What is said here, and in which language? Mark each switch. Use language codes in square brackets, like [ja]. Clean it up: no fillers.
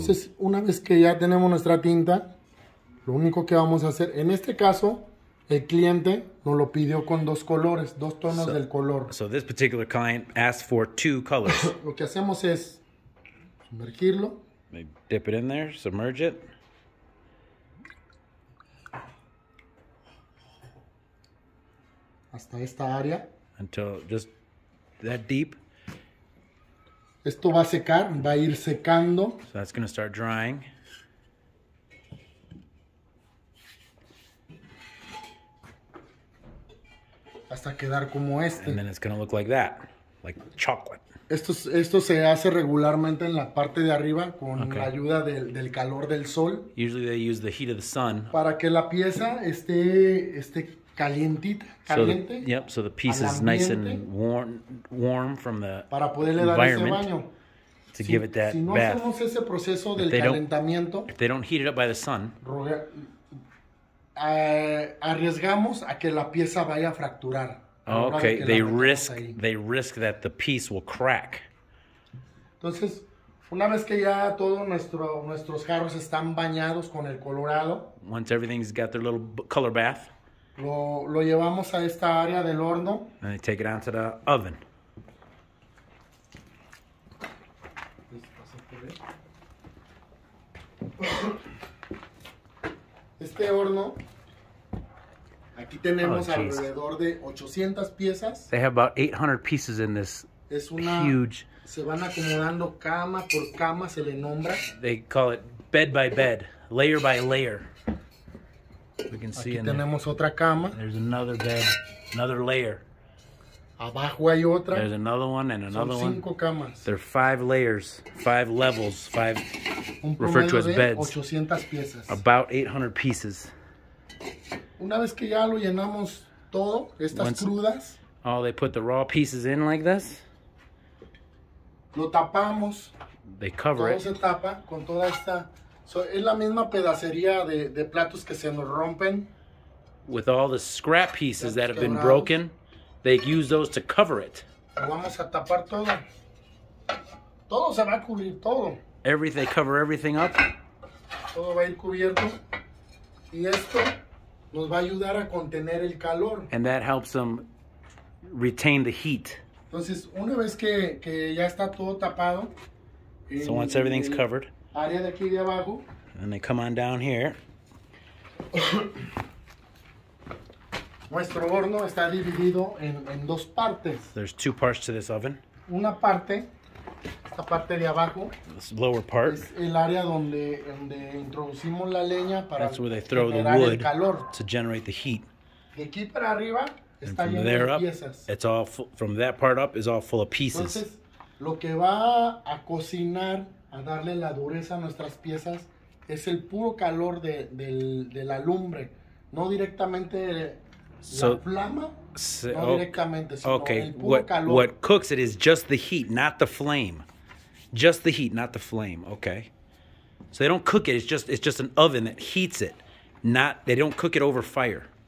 [es] Entonces, una vez que ya tenemos nuestra tinta, lo único que vamos a hacer, en este caso, el cliente nos lo pidió con 2 colores, 2 tonos del color. [en] So this particular client asked for 2 colors. [es] Lo que hacemos es sumergirlo. [en] They dip it in there, submerge it. [es] Hasta esta área. [en] Until just that deep. [es] Esto va a secar, va a ir secando. [en] So that's going to start drying. [es] Hasta quedar como este. [en] And then it's going to look like that, like chocolate. [es] Esto se hace regularmente en la parte de arriba con la ayuda del calor del sol. [en] Usually they use the heat of the sun. [es] Para que la pieza esté calientita, caliente. [en] So the piece is nice and warm from the [es] para poderle dar ese baño. [en] To give it that [es] si no [en] bath. [es] hacemos ese proceso del calentamiento, [en] if they don't heat it up by the sun, [es] arriesgamos a que la pieza vaya a fracturar. [en] Okay, they risk that the piece will crack. [es] Entonces, una vez que ya todos nuestros jarros están bañados con el colorado, [en] once everything's got their little color bath, [es] lo llevamos a esta área del horno. [en] And they take it out to the oven. [es] Este horno, aquí tenemos alrededor de 800 piezas. [en] They have about 800 pieces in this huge. [es] Se van acomodando cama por cama, se le nombra. [en] They call it bed by bed, layer by layer. We can see [es] aquí tenemos otra cama. [en] There's another bed, another layer. [es] Abajo hay otra. [en] There's another one and another [es] Son 5 camas. [en] There are 5 layers, 5 levels, 5 referred to as beds. [es] 800 piezas. [en] About 800 pieces. [es] Una vez que ya lo llenamos todo, estas crudas. [en] Oh, they put the raw pieces in like this. [es] Lo tapamos. [en] They cover it. [es] Todo se tapa con toda esta. Es la misma pedacería de platos que se nos rompen. [en] With all the scrap pieces that have been broken. They use those to cover it. [es] Lo vamos a tapar todo. Todo se va a cubrir, todo. They cover everything up. Todo va a ir cubierto. Y esto nos va a ayudar a contener el calor. [en] And that helps them retain the heat. [es] Entonces, una vez que ya está todo tapado. [en] So once everything's covered. [es] Área de aquí de abajo. [en] And they come on down here. [es] Nuestro horno está dividido en 2 partes. [en] There's 2 parts to this oven. [es] Una parte, esta parte de abajo, [en] this lower part, [es] es el área donde introducimos la leña para generar el calor. [en] To generate the heat. [es] De aquí para arriba está lleno de piezas. [en] It's all from that part up is all full of pieces. [es] Entonces, lo que va a cocinar, a darle la dureza a nuestras piezas, es el puro calor de la lumbre, no directamente la flama, no directamente, sino el puro calor. [en] What cooks it is just the heat, not the flame. Just the heat, not the flame. Okay. So they don't cook it. It's just an oven that heats it. They don't cook it over fire.